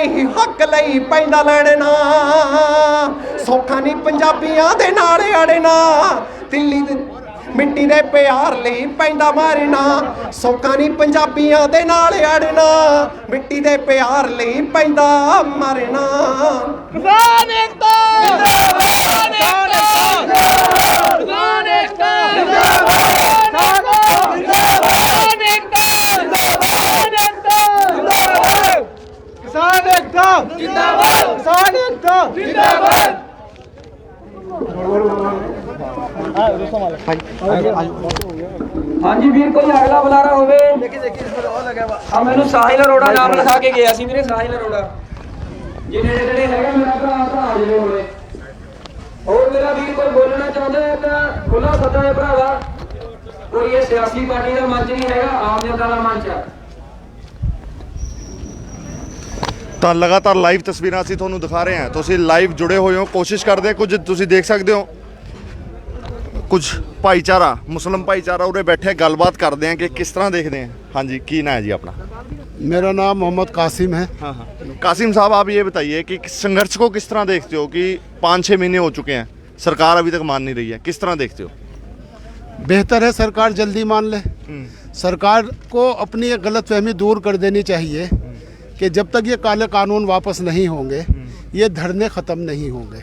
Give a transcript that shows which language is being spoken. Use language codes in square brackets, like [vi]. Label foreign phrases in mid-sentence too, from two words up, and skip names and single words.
[pa] ਹੀ ਹੱਕ ਲਈ ਪੈਂਦਾ ਲੜਨਾ ਸੌਖਾ ਨਹੀਂ ਪੰਜਾਬੀਆਂ ਦੇ ਨਾਲ ਅੜਨਾ ਦਿੱਲੀ ਦੇ ਮਿੱਟੀ ਦੇ ਪਿਆਰ ਲਈ ਪੈਂਦਾ ਮਾਰਨਾ ਸੌਖਾ ਨਹੀਂ ਪੰਜਾਬੀਆਂ ਦੇ ਨਾਲ ਅੜਨਾ ਮਿੱਟੀ ਦੇ ਪਿਆਰ ਲਈ ਪੈਂਦਾ ਮਾਰਨਾ ਕਿਸਾਨ ਏਕਤਾ ਜ਼ਿੰਦਾਬਾਦ ਕਿਸਾਨ ਏਕਤਾ ਜ਼ਿੰਦਾਬਾਦ ਕਿਸਾਨ ਏਕਤਾ ਕਿਸਾਨ ਏਕਤਾ ਜ਼ਿੰਦਾਬਾਦ ਕਿਸਾਨ ਏਕਤਾ ਜ਼ਿੰਦਾਬਾਦ किसान एकता जिंदाबाद किसान एकता किसान एकता जिंदाबाद किसान एकता जिंदाबाद ਹਾਂਜੀ ਵੀਰ ਕੋਈ ਅਗਲਾ ਬੁਲਾਰਾ ਹੋਵੇ ਆ ਮੈਨੂੰ ਸਾਹਿਲ ਅਰੋੜਾ ਨਾਮ ਲਿਖਾ ਕੇ ਗਿਆ ਸੀ ਵੀਰੇ ਸਾਹਿਲ ਅਰੋੜਾ ਜਿਹੜੇ ਜਿਹੜੇ ਹੈਗਾ ਮੇਰਾ ਭਰਾ ਆ ਜਿਹੜੇ ਹੋਵੇ ਹੋਰ ਮੇਰਾ ਵੀਰ ਕੋਈ ਬੋਲਣਾ ਚਾਹੁੰਦਾ ਹੈ ਤਾਂ ਖੁੱਲਾ ਸੱਦਾ ਹੈ ਭਰਾਵਾ ਕੋਈ ਇਹ ਸਿਆਸੀ ਪਾਰਟੀ ਦਾ ਮੰਚ ਨਹੀਂ ਹੈਗਾ ਆਮ ਜਨਤਾ ਦਾ ਮੰਚ ਹੈ ਤਾਂ ਲਗਾਤਾਰ ਲਾਈਵ ਤਸਵੀਰਾਂ ਅਸੀਂ ਤੁਹਾਨੂੰ ਦਿਖਾ ਰਹੇ ਹਾਂ ਤੁਸੀਂ ਲਾਈਵ ਜੁੜੇ ਹੋਏ ਹੋ ਕੋਸ਼ਿਸ਼ ਕਰਦੇ ਕੁਝ ਤੁਸੀਂ ਦੇਖ ਸਕਦੇ ਹੋ ਕੁਝ ਭਾਈਚਾਰਾ ਮੁਸਲਿਮ ਭਾਈਚਾਰਾ ਉਰੇ ਬੈਠੇ ਗੱਲਬਾਤ ਕਰਦੇ ਆ ਕਿ ਕਿਸ ਤਰ੍ਹਾਂ ਦੇਖਦੇ ਆ ਹਾਂਜੀ ਕੀ ਨਾਂ ਹੈ [hi] जी अपना मेरा नाम मोहम्मद कासिम है। हाँ हाँ कासिम साहब आप ये बताइए कि संघर्ष को किस तरह देखते हो कि 5-6 महीने हो चुके हैं सरकार अभी तक मान नहीं रही है किस तरह देखते हो? बेहतर है सरकार जल्दी मान ले। सरकार को अपनी एक गलतफहमी दूर कर देनी चाहिए कि जब तक ये काले कानून वापस नहीं होंगे ये धरने ख़त्म नहीं होंगे।